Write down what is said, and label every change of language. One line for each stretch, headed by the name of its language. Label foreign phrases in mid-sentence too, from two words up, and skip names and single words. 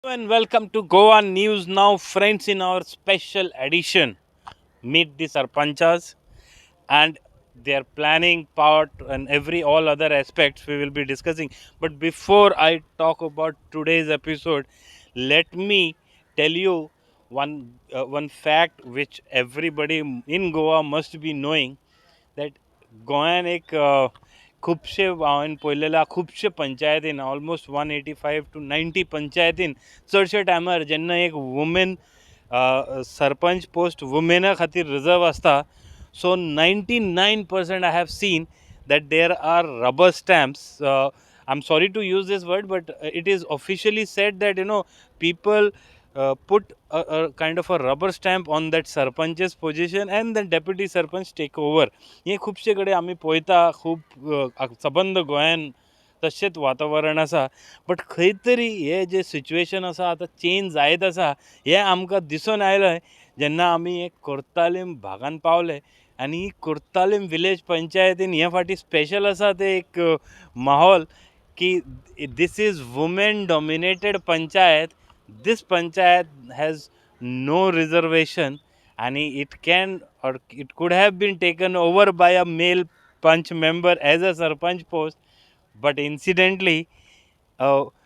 English: And welcome to Goa News Now, friends. In our special edition, meet the Sarpanchas and their planning part and every all other aspects we will be discussing. But before I talk about today's episode, let me tell you one fact which everybody in Goa must be knowing, that
Konkani: गोंयान एक खुबशे हांवें पळयलेल्या खुबशे पंचायतीन ऑलमोस्ट 185 to 90 पंचायतीन चडशे टायमार जेन्ना एक वुमेन सरपंच पोस्ट वुमेना खातीर रिजर्व आसता,
English: so 99% I have seen that there are rubber stamps. I'm sorry to use this word, but it is officially said that people put a kind of a rubber stamp on that sarpanch's position and then deputy sarpanch take over.
Konkani: हे खुबशे कडेन आमी पळयता, खूब सबंद गोंयान तशेंच वातावरण आसा. बट खंय तरी हे जे सिच्युएशन आसा आतां चेंज जायत आसा, हें आमकां दिसून आयलें जेन्ना आमी एक कोर्तालीम भागान पावले. आनी कोर्तालीम विलेज पंचायतीन हे फाटी स्पेशल आसा ते एक माहोल की
English: this is women dominated panchayat. This panchayat has no reservation, and it can or it could have been taken over by a male panch member as a sarpanch post, but incidentally, uh,